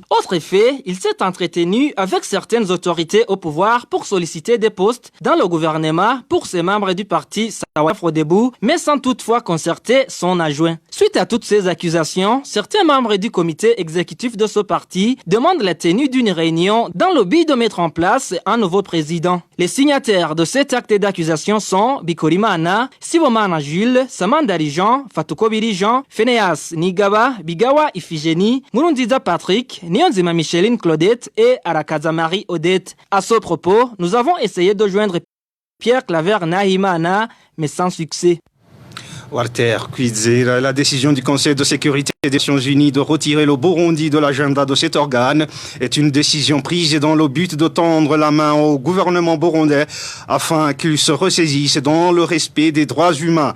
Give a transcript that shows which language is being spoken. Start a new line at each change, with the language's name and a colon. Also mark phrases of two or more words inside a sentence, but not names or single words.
French: Autre fait, il s'est entretenu avec certaines autorités au pouvoir pour solliciter des postes dans le gouvernement pour ses membres du parti Sawanya Frodebou, mais sans toutefois concerter son adjoint. Suite à toutes ces accusations, certains membres du comité exécutif de ce parti demandent la tenue d'une réunion dans le but de mettre en place un nouveau président. Les signataires de cet acte d'accusation sont Bikorima Anna, Sibomana Jules, Samandari Jean, Fatukobiri Jean, Phineas Nigaba, Bigawa Iphigénie, Murundiza Patrick, Niyonzima Micheline Claudette et Arakaza Marie Odette. À ce propos, nous avons essayé de joindre Pierre Claver Nahimana, mais sans succès. Walter Kwidze, la décision du Conseil de sécurité des Nations Unies de retirer le Burundi de l'agenda de cet organe est une décision prise dans le but de tendre la main au gouvernement burundais afin qu'il se ressaisisse dans le respect des droits humains.